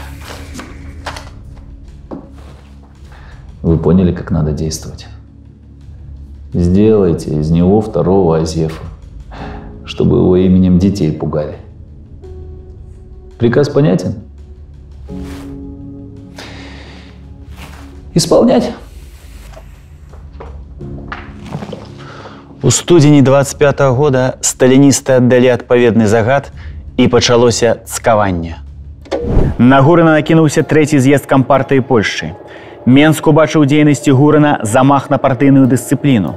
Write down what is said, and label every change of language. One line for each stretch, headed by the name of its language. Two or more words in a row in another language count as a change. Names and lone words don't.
Russian: Вы поняли, как надо действовать? Сделайте из него второго Азефа, чтобы его именем детей пугали. Приказ понятен? Исполнять.
Belarusian: У студзені 25-го года сталіністы аддалі адпаведны загад і пачалося цкаванне. На Гурина накінуўся трэці з'езд кампартыі Польшчы. Менск убачыў дзейнасці Гурина замах на партыйную дысцыпліну.